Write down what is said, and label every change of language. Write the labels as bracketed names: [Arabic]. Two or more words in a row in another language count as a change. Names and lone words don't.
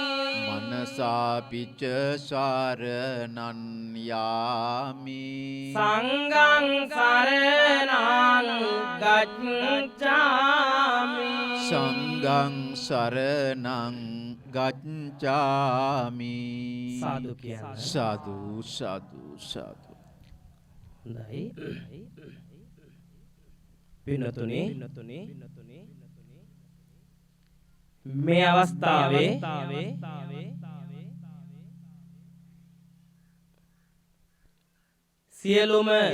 [Pali] මනසාපි ච සරණං යාමි. සංඝං සරණං ගච්ඡාමි. සංඝං සංඝං සරණං ගච්ඡාමි. [Sinhala] සාදු කියන්න. සාදු සාදු සාදු. හොඳයි. පින්තුනි මේ අවස්ථාවේ සියලුම